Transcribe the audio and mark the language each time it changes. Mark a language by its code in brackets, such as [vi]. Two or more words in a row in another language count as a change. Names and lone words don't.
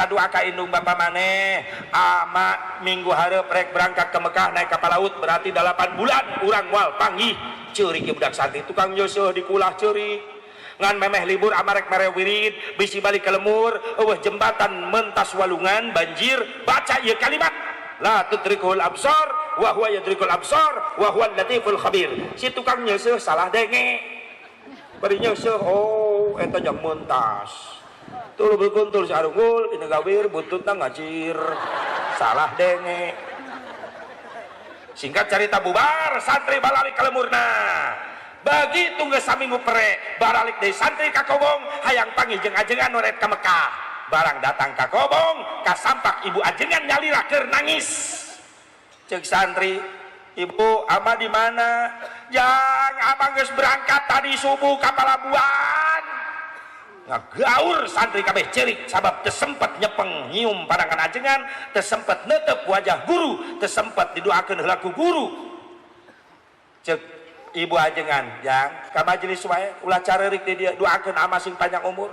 [su] doa ka indung bapa maneh ama minggu hareup rek [id] berangkat ke Mekah naik kapal laut berarti [su] 8 bulan urang moal panggih ceurik ieu budak santri tukang nyeusuh dikulah ceurik ngan memeh libur ama rek mere wirid bisi balik ke lemur eueuh jembatan mentas walungan banjir baca ieu kalimat [ar] لا تدرك الأبصار وهو يدرك الأبصار وهو اللطيف الخبير. [su] Si tukang nyeuseum salah denge bari nyeuseum oh eta jang mentas tuluy berkuntul si arungul dina gawir buntutna ngacir salah denge. Singkat cerita bubar santri balalik ka lemurna. Begitu geus saminggu pere baralik deui santri ka kobong hayang panggil jeung ajengan noret ka Mekah. Barang datang ka kobong kasampak ibu ajengan nyalira keur nangis. Cek santri, ibu ama di mana? Yang abang geus berangkat tadi subuh ka Palabuhan. Ngagaur santri kabeh cerik sabab teu sempet nyepeng nyium pandangan ajengan, teu sempet neuteup wajah guru, teu sempet didoakeun heula ku guru. Cek ibu ajengan, yang ka majelis wae ulah careurik di dia doakeun ama sing panjang umur.